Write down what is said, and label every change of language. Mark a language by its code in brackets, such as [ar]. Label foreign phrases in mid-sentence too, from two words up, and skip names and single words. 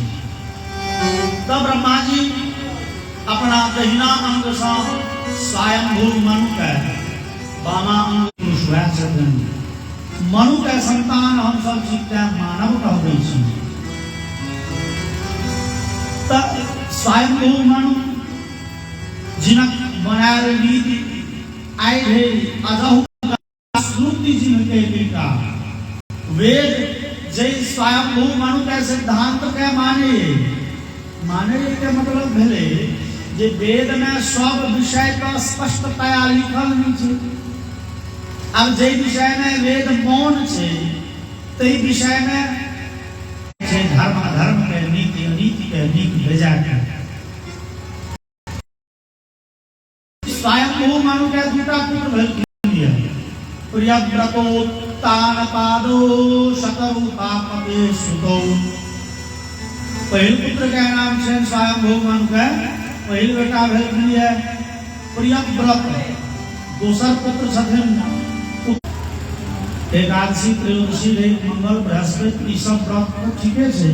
[mai] तब ब्रह्मा जी अपना दहिना अंग से स्वयंभू मनु के बामा अंग सुराय छथिन। मनु के संतान हम सब जीवते मानव कहबै छी। तब स्वयंभू मनु जिनक बनायल नीति आइ धरि अजहु श्रुति जिनके टीका वेद जय स्वयंभू मनु के सिद्धांत के माने के मतलब भेले जे वेद में सब विषय का स्पष्टतया लिखल नहीं छै। अब जे विषय में वेद मौन छै तै विषय में धर्म अधर्म के नीति अनीति के नीति भेजा के स्वयंभू मनु के दूटा पुत्र भेल [sa] प्रियव्रतोत्तानपादो शतरूपापते सुतो। [mai] पहिल पुत्र के नाम छै स्वयंभू मनु के पहिल बेटा भेल है प्रियव्रत, दोसर पुत्र छथिन एकादशी, त्रयोदशी, मंगल, बृहस्पति, ई सब व्रत तो ठीके छै।